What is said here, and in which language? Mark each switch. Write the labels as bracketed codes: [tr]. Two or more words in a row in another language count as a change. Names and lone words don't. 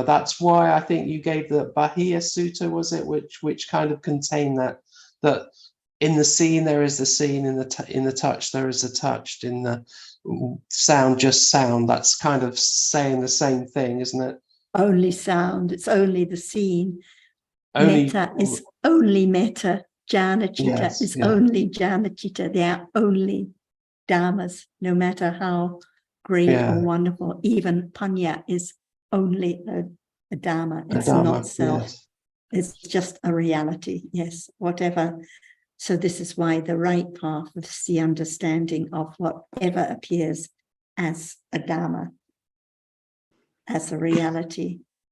[en] That's why I think you gave the Bahia Sutta, was it, which kind of contained that in the seen there is the seen, in the touch there is the touched, in the sound just sound. That's kind of saying the same thing, isn't it? Only sound, it's only the seen. Only, Metta is only metta. [pi] Jnana Citta [en] yes, is yeah. only [pi] Jnana Citta. [en] They are only dharmas, no matter how great Yeah. or wonderful. Even Panya is only a dharma. A It's Dharma, not self. yes. It's just a reality. Yes, whatever. So this is why the right path is the understanding of whatever appears as a dharma, as a reality.